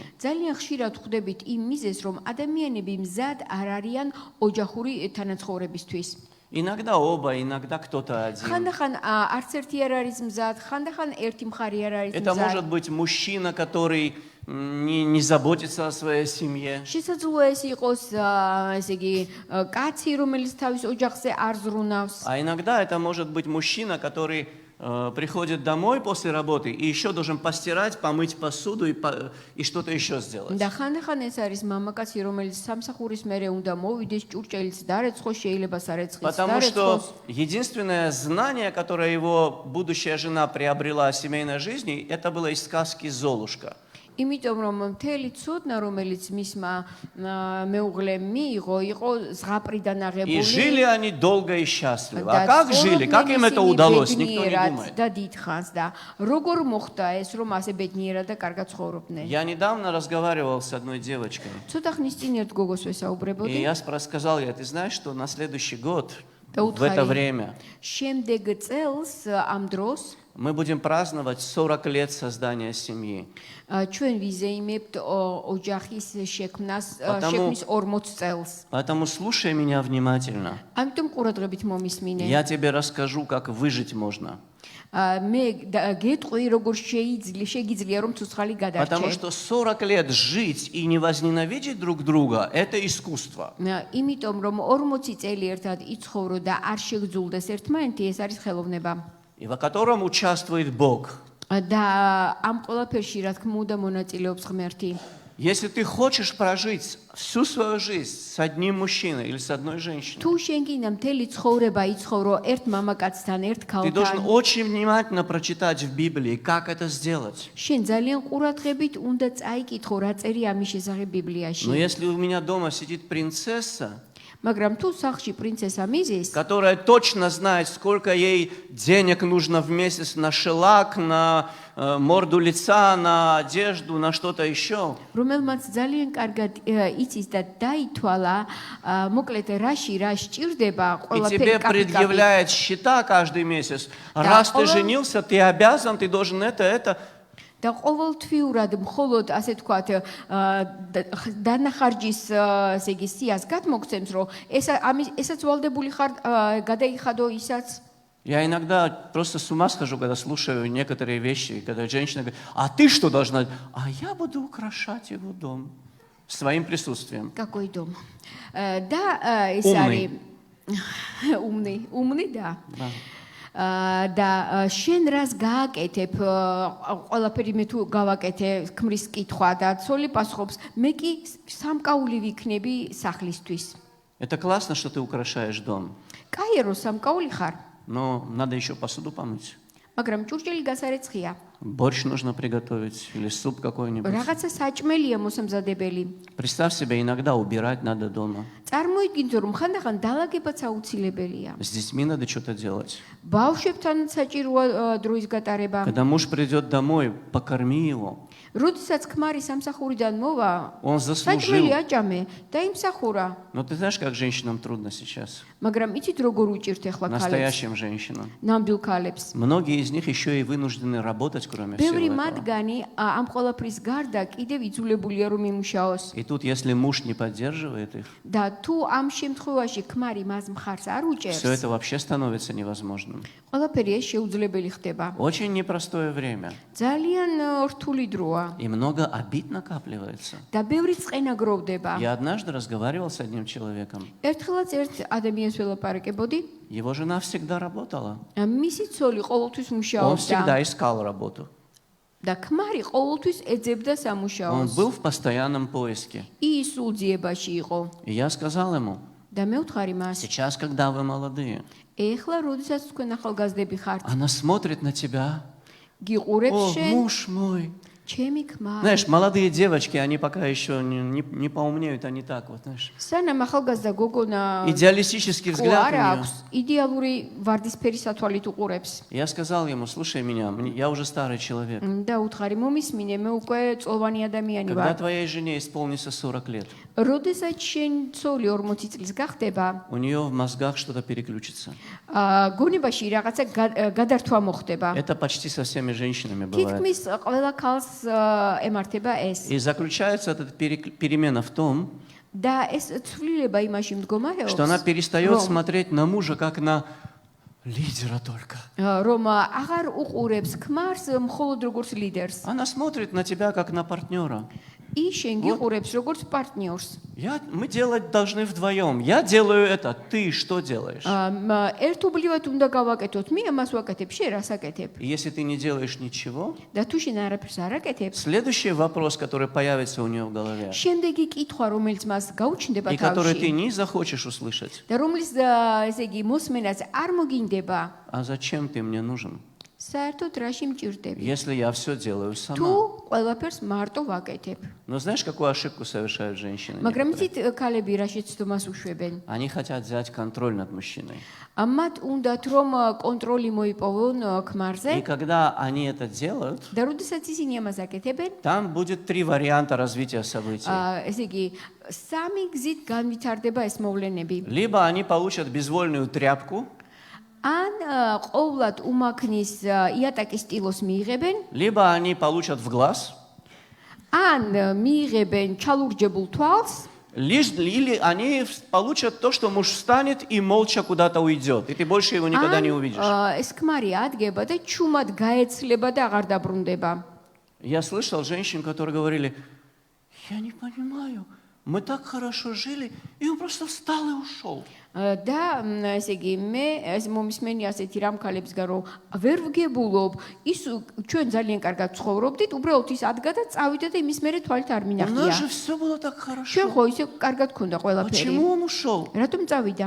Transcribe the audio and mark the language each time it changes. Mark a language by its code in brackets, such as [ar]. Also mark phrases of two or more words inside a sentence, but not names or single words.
[ka] ძალიან ხშირად ხვდებით იმ მიზეზს, რომ ადამიანები მზად არ არიან ოჯახური თანაცხოვრებისთვის. [ru] Иногда оба, иногда кто-то один. [ka] ხანდახან არც ერთი არ არის მზად, ხანდახან ერთი მხარე არ არის [ru] Это [ka] მზად. [ru] может быть мужчина, который не заботится о своей семье. [ka] შესაძლოა ეს იყოს, ესე იგი, კაცი, რომელიც თავის ოჯახზე არ ზრუნავს. [ru] А иногда это может быть мужчина, который приходит домой после работы и еще должен постирать, помыть посуду и что-то еще сделать. [ka] და ხანდახან ეს არის მამაკაცი, რომელიც სამსახურის მერე უნდა მოვიდეს, ჭურჭელიც დარეცხოს, შეიძლება სარეცხიც [ru] Потому [ka] დარეცხოს. [ru] что единственное знание, которое его будущая жена приобрела о семейной жизни, это было из сказки «Золушка». [ka] იმიტომ რომ მთელი ცოდნა, რომელიც მისმა მეუღლემ მიიღო, იყო ზღაპრიდან [ru] И жили [ka] აღებული. [ru] они долго и счастливо. А как жили? Как им это удалось? Никто не думает. [ka] და დიდხანს და როგორ მოხდა ეს, რომ ასე ბედნიერად და კარგად ცხოვრობდნენ? [ru] Я недавно разговаривал с одной девочкой. [ka] ცოტა ხნის წინ ერთ გოგოს [ru] И [ka] ვესაუბრებოდი. [ru] я сказал ей, ты знаешь, что на следующий год, [ka] და [ru] в это [ka] უთხარი, [ru] время, [ka] შემდეგ წელს ამ დროს [ru] мы будем праздновать 40 лет создания семьи. [ka] ჩვენ ვიზეიმებთ ოჯახის შექმნის 40 წელს. [ru] Поэтому слушай меня внимательно. [ka] ამიტომ ყურადღებით მომისმინე. [ru] Я тебе расскажу, как выжить можно. [ka] მე გეტყვი, როგორ შეგიძლია რომ ცოცხალი [ru] Потому [ka] გადარჩე. [ru] что 40 лет жить и не возненавидеть друг друга – это искусство. [ka] იმიტომ რომ 40 წელი ერთად იცხოვრო და არ შეგძულდეს ერთმანეთი, ეს არის ხელოვნება. [ru] И в котором участвует Бог. [ka] და ამ ყველაფერში, რა თქმა უნდა, მონაწილეობს ღმერთი. [ru] Если ты хочешь прожить всю свою жизнь с одним мужчиной или с одной женщиной, [ka] თუ შენ გინდა მთელი ცხოვრება იცხოვრო ერთ მამაკაცთან, ერთ [ru] ты должен [ka] ქალთან, [ru] очень внимательно прочитать в Библии, как это сделать. [ka] შენ ძალიან ყურადღებით უნდა წაიკითხო, რა წერია ამის შესახებ [ru] Но [ka] ბიბლიაში. [ru] если у меня дома сидит принцесса, [ka] მაგრამ თუ სახლში პრინცესა მიზის, [ru] которая точно знает, сколько ей денег нужно в месяц на шелак, на морду лица, на одежду, на что-то еще, [ka] რომელმაც ძალიან კარგად იცის და დაითვალა, მოკლედ რაში რა სჭირდება, [ru] и [ka] ყველაფერი [ru] тебе [ka] კაპიკაპი. [ru] предъявляет счета каждый месяц, раз ты женился, ты обязан, ты должен это. [ka] და ყოველთვიურად მხოლოდ ასე თქვათ დანახარჯის ესე იგი სიას გადმოგცემს, რომ ესაც ვალდებული ხარ გადაიხადო ისაც. [ru] Я иногда просто с ума схожу, когда слушаю некоторые вещи, когда женщина говорит, а ты что должна? А я буду украшать его дом своим присутствием. Какой дом? [ka] და ეს [ru] Умный. არის умный да. Да. [ka] და შენ რას გააკეთებ, ყველაფერი მე თუ გავაკეთე, ქმრის კითხვა და ცოლი პასუხობს, მე კი სამკაული ვიქნები სახლისთვის. [ru] Это классно, что ты украшаешь дом, [ka] კაია რომ სამკაული ხარ, [ru] но надо еще посуду помыть. [ka] მაგრამ ჭურჭელი გასარეცხია. [ru] Борщ нужно приготовить или суп какой-нибудь. [ka] რაღაცა საჭმელია მოსამზადებელი. [ru] Представь себе, иногда убирать надо дома. [ka] წარმოიდგინე რომ ხანდახან დალაგებაც აუცილებელია. [ru] С детьми надо что-то делать. [ka] ბავშვებთან საჭიროა დროის გატარება. [ru] Когда муж придет домой, покорми его. [ka] როდესაც ქმარი სამსახურიდან მოვა, [ru] Он [ka] საჭმელი [ru] заслужил. [ka] აჭამე და იმსახურა. [ru] Но ты знаешь, как женщинам трудно сейчас? [ka] მაგრამ იცით როგორ უჭირთ ახლა ქალებს, [ru] Настоящим женщинам. [ka] ნამდვილ ქალებს. [ru] Многие из них еще и вынуждены работать, кроме [ka] ბევრი [ru] всего этого. [ka] მათგანი ამ ყველაფრის გარდა კიდევ იძულებულია რომ იმუშაოს. [ru] И тут, если муж не поддерживает их, [ka] და თუ ამ შემთხვევაში ქმარი მას მხარს არ [ru] все [ka] უჭერს, [ru] это вообще становится невозможным. [ka] ყველაფერი ეს შეუძლებელი ხდება. [ru] Очень непростое время. [ka] ძალიან რთული დროა [ru] И много обид накапливается. [ka] და ბევრი წყენა გროვდება. [ru] Я однажды разговаривал с одним человеком. [ka] ერთხელაც ერთ ადამიანს ველაპარაკებოდი, [ru] Его жена всегда работала. [ka] მისი ცოლი ყოველთვის [ru] Он [ka] მუშაობდა [ru] всегда искал работу. [ka] და ქმარი ყოველთვის ეძებდა [ru] Он [ka] სამუშაოს. [ru] был в постоянном поиске. [ka] ის სულ ძიებაში იყო. [ru] И я сказал ему, [ka] და მე ვთხარი მას, [ru] сейчас, когда вы молодые, [ka] ეხლა როდესაც თქვენ ახალგაზრდები ხართ, [ru] она смотрит на тебя. [ka] გიყურებს [ru] О, [ka] შენ, [ru] муж мой. [ka] ჩემი ქმარი. [ru] Знаешь, молодые девочки, они пока еще не поумнеют, они так вот, знаешь. [ka] სანამ ახალგაზრდა გოგონა [ru] Идеалистический взгляд у [ka] არა [ru] нее. [ka] აქვს, იდეალური ვარდისფერი სათვალით უყურებს. [ru] Я сказал ему, слушай меня, я уже старый человек. [ka] და უთხარი მომისმინე, მე უკვე წოლვანი ადამიანი [ru] Когда [ka] ვარ. [ru] твоей жене исполнится 40 лет, [ka] როდესაც შენ ცოლი 40 წლის გახდება, [ru] у нее в мозгах что-то переключится. [ka] გონებაში რაღაცა გადართვა მოხდება. [ru] Это почти со всеми женщинами бывает. [ka] თითქმის ყველა ქალს ემართება ეს. [ru] И заключается эта перемена в том, [ka] და ეს ცვლილება იმაში მდგომარეობს, [ru] что она перестает смотреть на мужа как на лидера только. [ka] რომ აღარ უყურებს ქმარს მხოლოდ როგორც ლიდერს. [ru] Она смотрит на тебя как на партнера. [ka] ის შენ გიყურებს როგორც партнерს. [ru] Мы делать должны вдвоем. Я делаю это, ты что делаешь? [ka] ერთობლივად უნდა გავაკეთოთ, მე ამას ვაკეთებ, შენ რას აკეთებ? [ru] И если ты не делаешь ничего, [ka] და თუ შენ არაფერს არ აკეთებ, [ru] следующий вопрос, который появится у нее в голове, [ka] შემდეგი კითხვა, რომელიც მას გაუჩნდება [ru] и который ты [ka] თავში, [ru] не захочешь услышать, [ka] და რომლის ესე იგი მოსმენაც არ მოგინდება, [ru] а зачем ты мне нужен, [ka] საერთოდ რაში მჭირდები? [ru] если я все делаю [ka] თუ [ru] сама? [ka] ყველაფერს მარტო ვაკეთებ. [ru] Но знаешь, какую ошибку совершают женщины? [ka] მაგრამ [ru] некоторые? [ka] იცით ქალები რა შეცდომას უშვებენ? [ru] Они хотят взять контроль над мужчиной. [ka] ამათ უნდათ რომ კონტროლი მოიპოვონ [ru] И [ka] ქმარზე [ru] когда они это делают, [ka] და როდესაც ისინი ამას აკეთებენ, [ru] там будет 3 варианта развития событий. [ka] ესე იგი სამი გზით განვითარდება ეს მოვლენები. [ru] Либо они получат безвольную тряпку, [ka] ან ყოვლად უმაქნის იატაკის სტილოს მიიღებენ, [ru] либо они получат в глаз, [ka] ან მიიღებენ ჩალურჯებულ თვალს, [ru] или они получат то, что муж встанет и молча куда-то уйдет, и ты больше его никогда не увидишь. [ka] ეს ქმარი ადგება და ჩუმად გაეცლება და აღარ დაბრუნდება. [ru] Я слышал женщин, которые говорили, я не понимаю, мы так хорошо жили, и он просто встал и ушел. [ka] და ესე იგი მე ეს მომისმენი ასეთი რამქალებსგან რომ ვერ ვგებულობ ის ჩვენ ძალიან კარგად ცხოვრობდით უბრალოდ ის ადგა და წავიდა და იმის მერე თვალით არ [ru] У нас [ka] მინახია [ru] же все было так [ka] ჩვენ [ru] хорошо. [ka] ხო ისე კარგად ქონდა ყველაფერი [ru] Почему он ушел? [ka] რატომ წავიდა